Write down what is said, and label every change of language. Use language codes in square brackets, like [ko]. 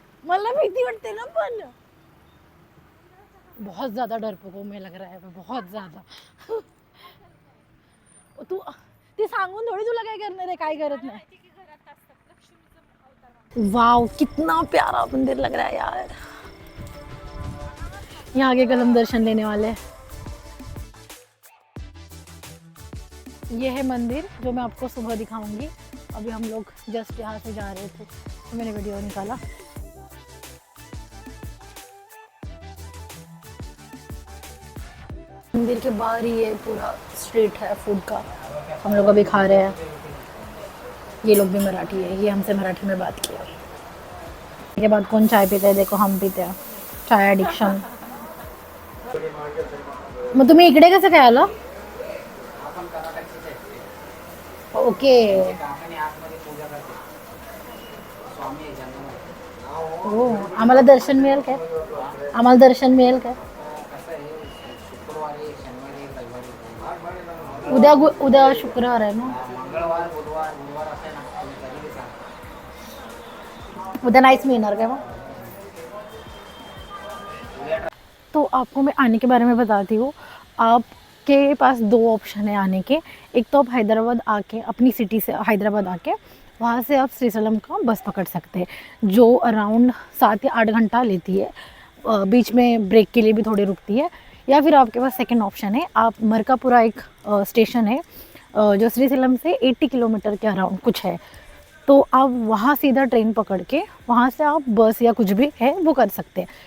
[mr] मला भीती वाटते ना, [hi] पण बहुत ज़्यादा डरपोक हूँ मैं, लग रहा है बहुत ज़्यादा। [mr] तू ते सांगून थोड़ी तुला काय करणार आहे, काय करत नाही। [hi] वाव, कितना प्यारा मंदिर लग रहा है यार। यहाँ आगे कल हम दर्शन लेने वाले हैं। ये है मंदिर जो मैं आपको सुबह दिखाऊंगी। अभी हम लोग जस्ट यहाँ से जा रहे थे तो मैंने वीडियो निकाला। मंदिर के बाहर ही ये पूरा स्ट्रीट है फूड का, हम लोग अभी खा रहे हैं। ये लोग भी मराठी है, ये हमसे मराठी में बात किया। के बाद कौन चाय पीते हैं, देखो हम पीते हैं, चाय एडिक्शन। [mr] मग तुम्ही इकडे कसं काय आला? ओके, हो, आम्हाला दर्शन मिळेल काय? आम्हाला दर्शन मिळेल काय? उद्या शुक्रवार [hi] है ना, [mr] उद्या नाहीच मिळणार काय मग? [hi] तो आपको मैं आने के बारे में बताती हूँ। आपके पास 2 ऑप्शन है आने के। एक तो आप हैदराबाद आके, अपनी सिटी से हैदराबाद आके वहाँ से आप श्रीशैलम का बस पकड़ सकते हैं, जो अराउंड 7 या 8 घंटा लेती है। बीच में ब्रेक के लिए भी थोड़ी रुकती है। या फिर आपके पास सेकंड ऑप्शन है, आप मरकापुरा एक स्टेशन है जो श्रीशैलम से 80 किलोमीटर के अराउंड कुछ है, तो आप वहाँ सीधा ट्रेन पकड़ के वहाँ से आप बस या कुछ भी है वो कर सकते हैं।